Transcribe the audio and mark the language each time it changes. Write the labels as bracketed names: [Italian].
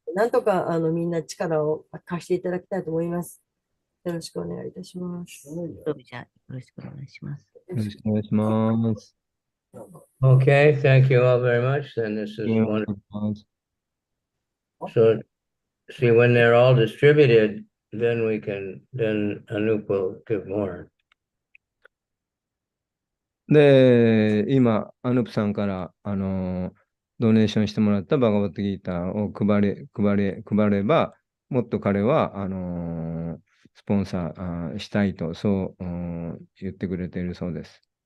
[Japanese] なんとか、みんな力を貸していただきたいと思います。よろしくお願いいたします。じゃあ、よろしくお願いします。よろしくお願いします。 [English] Okay, thank you all very much. Then this is wonderful. So, see, when they're all distributed, then Anup will give more. [Japanese] で、今、アヌプさんから、ドネーションしてもらったバガバットギーターを配れば、もっと彼は、スポンサーしたいと、そう、言ってくれているそうです。